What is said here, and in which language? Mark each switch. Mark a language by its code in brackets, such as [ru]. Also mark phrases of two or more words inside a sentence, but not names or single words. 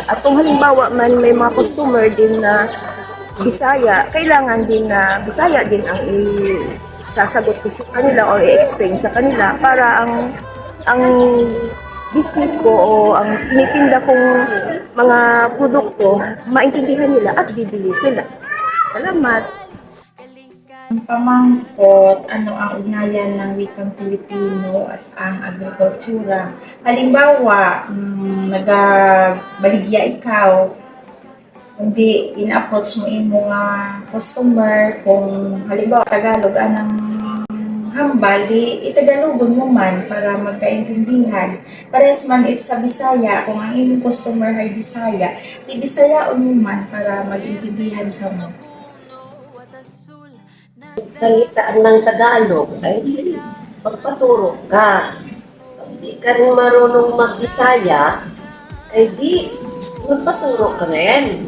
[tl] At kung halimbawa man may mga customer din na Bisaya, kailangan din na Bisaya din ang sasagot ko sa kanila o i-explain sa kanila para ang business ko o ang tinitinda kong mga produkto maintindihan nila at bibili sila. Salamat. [hil] Ang pamangkot, [tl] ano ang ugnayan ng wikang Filipino at ang agrikultura. [hil] Halimbawa, nagabaligya ikaw, hindi in-approach mo imo nga customer, kung halimbawa Tagalog anang hambal, di itagalogon mo man para magkaintindihan. Parehas man it sa Bisaya, kung ang imong customer ay Bisaya, di Bisayaon mo man para mag-intindihan ka mo. [tl] salita ng Tagalog, ay di magpaturo ka. Pag di ka rin marunong mag-Bisaya, ay di magpaturo ka rin.